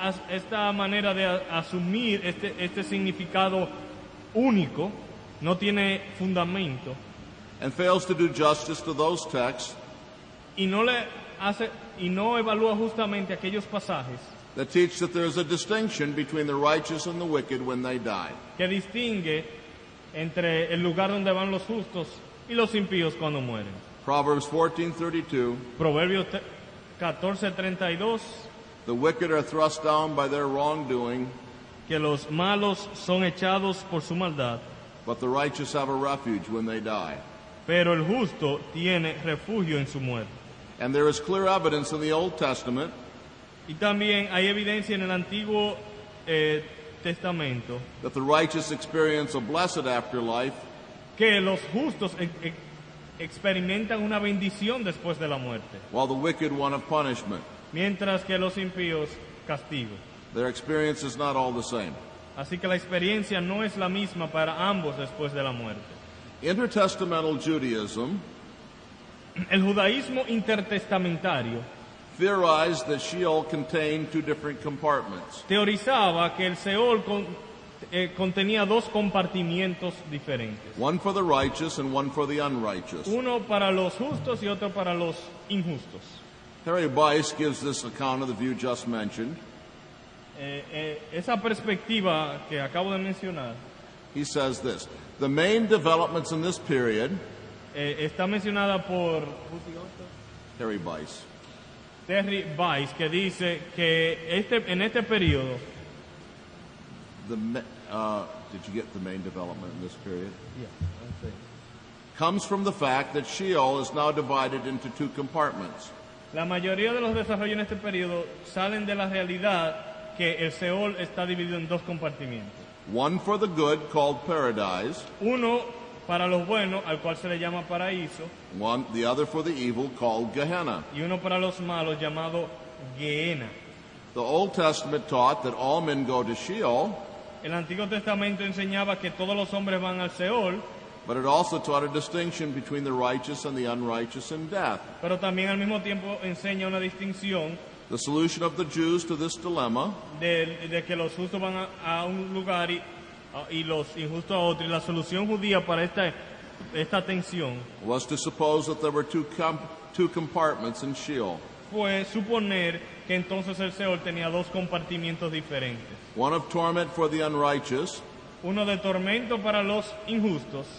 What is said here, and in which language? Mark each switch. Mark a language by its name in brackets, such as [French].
[Spanish] Esta manera de asumir este significado único no tiene fundamento [English] and fails to do justice to those texts [Spanish] y no evalúa justamente aquellos pasajes [English] that teach that there is a distinction between the righteous and the wicked when they die. [Spanish] que distingue entre el lugar donde van los justos y los impíos cuando mueren. [English] Proverbs 14:32, [Spanish] Proverbios 14:32, [English] the wicked are thrust down by their wrongdoing, [Spanish] que los malos son echados por su maldad, [English] but the righteous have a refuge when they die. [Spanish] pero el justo tiene refugio en su muerte. [English] And there is clear evidence in the Old Testament [Spanish] Y también hay evidencia en el Antiguo Testamento [English] that the righteous experience a blessed afterlife, [Spanish] que los justos experimentan una bendición después de la muerte, [English] while the wicked one of punishment. [Spanish] mientras que los impíos castigo. [English] Their experience is not all the same. [Spanish] Así que la experiencia no es la misma para ambos después de la muerte. [English] Intertestamental Judaism [Spanish] El judaísmo intertestamentario [English] theorized that Sheol contained two different compartments. [Spanish] teorizaba que el Seol contenía dos compartimientos diferentes, [English] One for the righteous and one for the unrighteous. [Spanish] uno para los justos y otro para los injustos. [English] Harry Weiss gives this account of the view just mentioned [Spanish] esa perspectiva que acabo de mencionar [English] he says this: the main developments in this period, [Spanish] está mencionada por Harry Bice, Terry Weiss, que dice que en este periodo, [English] did you get the main development in this period? Comes from the fact that Sheol is now divided into two compartments. [Spanish] la mayoría de los desarrollos en este periodo salen de la realidad que el Seol está dividido en dos compartimientos. [English] One for the good, called paradise. [Spanish] Uno para los buenos, al cual se le llama paraíso, [English] The other for the evil, called Gehenna. [Spanish] y uno para los malos, llamado Gehenna. [English] The Old Testament taught that all men go to Sheol, [Spanish] El Antiguo Testamento enseñaba que todos los hombres van al Seol, [English] but it also taught a distinction between the righteous and the unrighteous in death. [Spanish] pero también al mismo tiempo enseña una distinción [English] The solution of the Jews to this dilemma [Spanish] de que los justos van a un lugar y los injustos a otro. Y la solución judía para esta tensión [English] was to suppose that there were two compartments in Sheol, [Spanish] fue suponer que entonces el Seol tenía dos compartimientos diferentes. [English] one of torment for the unrighteous [Spanish] Uno de tormento para los injustos